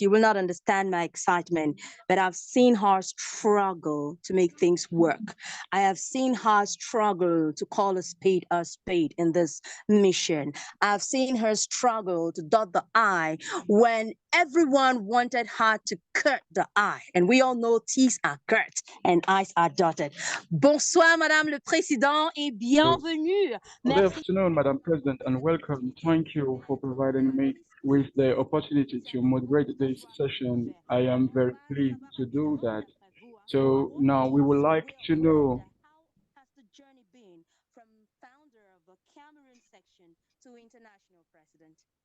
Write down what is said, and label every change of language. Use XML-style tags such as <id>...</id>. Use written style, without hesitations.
<en>You will not understand my excitement, but I've seen her struggle to make things work. I have seen her struggle to call a spade in this mission. I've seen her struggle to dot the I when everyone wanted her to cut the I. And we all know T's are cut and I's are dotted.</en> <fr>Bonsoir, Madame le Président, et bienvenue.</fr> <en>Good afternoon, Madam President, and welcome. Thank you for providing me with the opportunity to moderate this session. I am very pleased to do that. So now we would like to know, how has the journey been from founder of the Cameroon section to international president?</en>